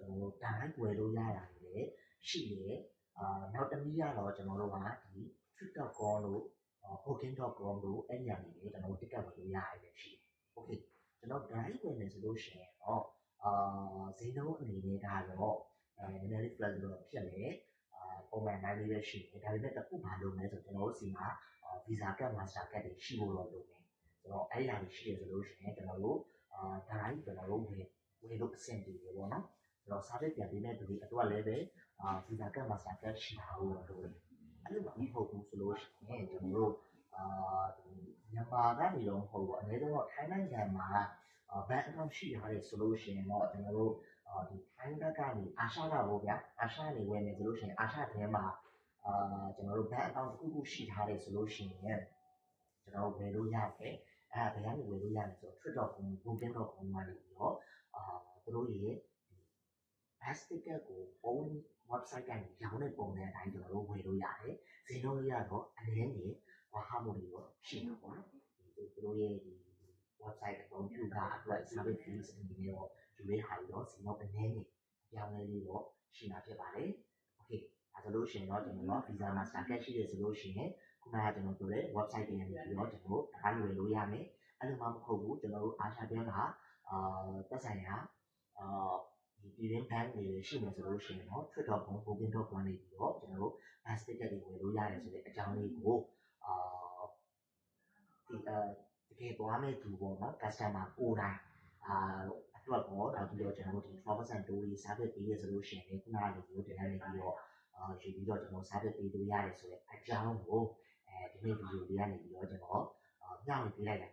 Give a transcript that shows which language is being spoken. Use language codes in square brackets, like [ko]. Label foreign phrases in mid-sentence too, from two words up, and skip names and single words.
[my] ကျွန်တော်တို့ direct ဝယ်လို့ရတာတွေလည်းရှိတယ်နောက်တစ်နည်းကတော့ကျွန်တော်တို့ကဒီ trip.com လို့ booking.com လို့အဲ့ဒီကနေလည်းကျွန်တော်တို့ ticket ဝယ်လို့ရတယ်ရှိတယ် okay ကျွန်တော် drive ဝယ်မယ်ဆိုလို့ရှိရင်တော့ဈေးနှုန်းအနေနဲ့ကတော့နည်းနည်း လေး flexible ဖြစ်တယ်ပုံမှန်တိုင်းလေးပဲရှိတယ်ဒါပေမဲ့တစ်ခုဘာလို့လဲဆိုကျွန်တော်တို့စီမှာ [en] visa card master card [my] တွေရှိဖို့တော့လိုတယ်ဆိုတော့အဲ့ဒီဟာတွေရှိရဆိုလို့ရှိရင်ကျွန်တော် တို့ဒါတိုင်းကျွန်တော်တို့ဝယ်လို့အဆင်ပြေတယ်ပေါ့နော်ဆိုတော့ service ပြန်ပေးမဲ့သူတွေအတွက်လည်းပဲ [en] visa card master card [my] ရှိတာလို့ လိုတယ်အဲ့လိုမဟုတ်ဘူးဆိုလို့ရှိရင်ကျွန်တော်တို့မြန်မာကနေတော့မဟုတ်ဘူးအနည်းဆုံးတော့ထိုင်းနိုင်ငံမှာဘဏ်အကောင့်ရှိရတယ်ဆိုလို့ရှိရင်တော့ကျွန်တော်တို့ဒီထိုင်းဘက်ကနေအာရှကပေါ့ဗျာအာရှနေဝယ်မယ်ဆိုလို့ရှိရင်အာရှထဲမှာကျွန်တော်တို့ဘဏ်အကောင့်တစ်ခုခုရှိထားတယ်ဆိုလို့ရှိရင်ကျွန်တော်တို့ဝယ်လို့ရတယ်ဘယ်ကနေဝယ်လို့ရလဲဆိုတော့ trip.com booking.com ကနေပြီးတော့သူတို့ရဲ့ [en] bus ticket [my] ကို [en] own website [my] ကနေရောင်းတဲ့ပုံစံအတိုင်းကျွန်တော်တို့ဝယ်လို့ရတယ်ဈေးနှုန်းလေးကတော့အနည်းငယ်ဘာမှမလို့တော့ရှိမှာပေါ့နော်သူတို့ ရဲ့ဒီ website အသုံးပြုတာအတွက် [en] service fees [my] အနေနဲ့တော့ယူရဟာရောဈေးနှုန်းအနည်းငယ်ပြောင်းလဲလေးတော့ရှိမှာဖြစ်ပါတယ် okay ဒါဆိုလို့ရှိရင်တော့ကျွန်တော်တို့ [en] visa master card [my] ရှိတယ်ဆိုလို့ရှိရင်ခုနကကျွန်တော်ပြောတဲ့ website တွေကနေပြီးတော့ကျွန်တော်တို့အားဝယ်လို့ရမယ်အဲ့လိုမှမဟုတ်ဘူးကျွန်တော်တို့အားရှာပြမှာသက်ဆိုင်ရာဒီပြည်ရင်းဘဏ်တွေရှိနေဆိုလို့ရှိရင်တော့ trip.com booking.com နေပြီးတော့ကျွန်တော်တို့ [en] bus ticket [my] တွေဝယ်လို့ရတယ်ဆိုတဲ့အကြောင်းလေးကို ဒီတကယ်သွားမဲ့သူပေါ့နော် customer ကိုယ်တိုင်အတွက်ပေါ့ဒါပြီးတော့ကျွန်တော်တို့ဒီ [en] travel tour [my] တွေ service ပေးရဆိုလို့ရှိရင်လည်းခုနကလိုမျိုးတင်နေပြီးတော့ ယူပြီးတော့ကျွန်တော် service ပေးလို့ရတယ်ဆိုတဲ့အကြောင်းကိုဒီနေ့ဗီဒီယိုလေးကနေပြီးတော့ကျွန်တော်ညှောင်းပေးလိုက်တာ